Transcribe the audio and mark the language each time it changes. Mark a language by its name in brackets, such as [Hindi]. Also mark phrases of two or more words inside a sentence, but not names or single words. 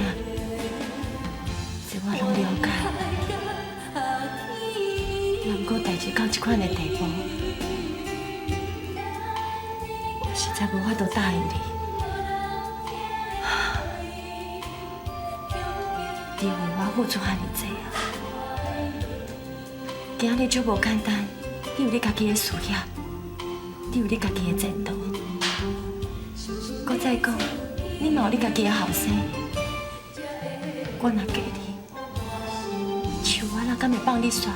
[Min Nan Chinese] 这我拢了解。不过代志到这款的地步，我实在无法度答应你。你为我付出遐尼济啊！今日足无简单，你有你家己的事业，你有你家己的前途。搁再讲，你嘛有你家己的后生。我若嫁你，像我若敢会放你煞？